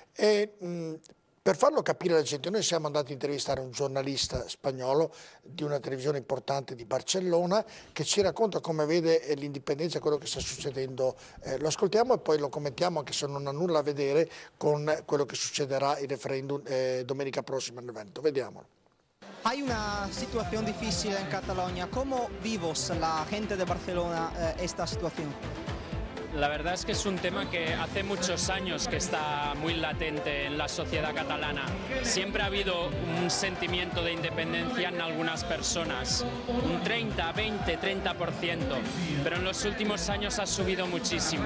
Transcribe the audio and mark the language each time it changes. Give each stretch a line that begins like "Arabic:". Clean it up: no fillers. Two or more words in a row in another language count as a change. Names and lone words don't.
Italian: Per farlo capire alla gente, noi siamo andati a intervistare un giornalista spagnolo di una televisione importante di Barcellona che ci racconta come vede l'indipendenza e quello che sta succedendo. Lo ascoltiamo e poi lo commentiamo, anche se non ha nulla a vedere con quello che succederà il referendum domenica prossima nel Veneto. Vediamolo.
Spanish: Hay una situación difícil en Cataluña. ¿Cómo vivos la gente de Barcelona esta situación? La verdad es que es un tema que hace muchos años que está muy latente en la sociedad catalana. Siempre ha habido un sentimiento de independencia en algunas personas, un 30, 20, 30%, pero en los últimos años ha subido muchísimo.